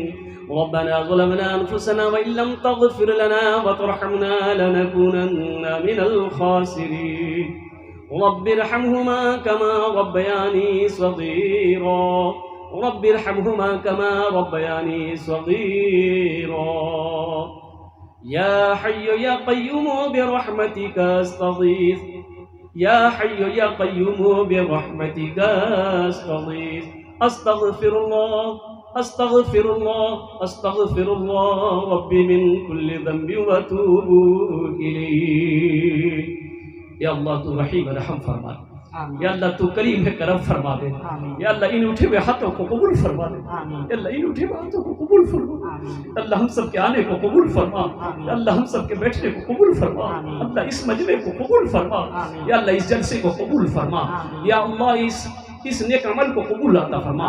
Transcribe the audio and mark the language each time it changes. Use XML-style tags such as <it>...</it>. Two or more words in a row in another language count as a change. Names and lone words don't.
<ar>ربنا ظلمنا أنفسنا وإن لم تغفر لنا وترحمنا لنكونن من الخاسرين. رب ارحمهما كما ربياني صغيرا رب ارحمهما كما ربياني صغيرا. يا حي يا قيوم برحمتك أستغيث يا حي يا قيوم برحمتك أستغيث. أستغفر الله أستغفر الله أستغفر الله ربي من كل ذنب وأتوب إليه.</ar> <ur>یا اللہ تو رحیم رحم فرما دے، یا اللہ تو کریم ہے کرم فرما دے، یا اللہ ان اٹھے ہوئے ہاتھوں کو قبول فرما دے، یا اللہ ان اٹھے ہوئے ہاتھوں کو قبول فرما، اللہ ہم سب کے آنے کو قبول فرما، اللہ ہم سب کے بیٹھنے کو قبول فرما، اللہ اس مجمعے کو قبول فرما، یا اللہ اس جلسے کو قبول فرما، یا اللہ اس اس نیک عمل کو قبول عطا فرما.</ur>